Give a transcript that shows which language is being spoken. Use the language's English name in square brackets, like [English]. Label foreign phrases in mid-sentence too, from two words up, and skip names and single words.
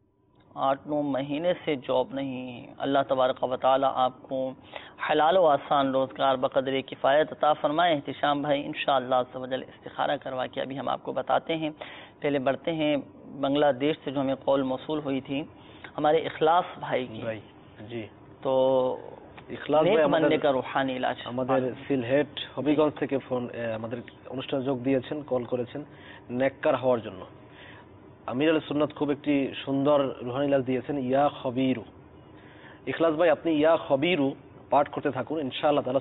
[Urdu] 8-9 مہینے سے جاب نہیں ہے، [Arabic] اللہ تبارک و تعالی [Urdu] آپ کو حلال و آسان روزگار بقدر کفایت عطا فرمائے۔ احتشام بھائی [Arabic] انشاءاللہ عز و جل [Urdu] استخارہ کروا کے ابھی ہم آپ کو بتاتے ہیں۔ پہلے بڑھتے ہیں بنگلہ دیش سے جو ہمیں کال موصول ہوئی تھی [Bangla] হমারে ইখলাস ভাই জি তো ইখলাস ভাই আমাদের রুহানি ইলাজ আমাদের সিলহেট হবিগঞ্জ থেকে ফোন আমাদের অনুষ্ঠানে যোগ দিয়েছেন কল করেছেন নেককার হওয়ার জন্য আমির আল সুন্নাত খুব একটি সুন্দর রুহানি ইলাজ দিয়েছেন [Arabic] يا خبير [Bangla] ইখলাস ভাই আপনি [Arabic] يا خبير [Bangla] পাঠ করতে থাকুন [Arabic] إن شاء الله تعالى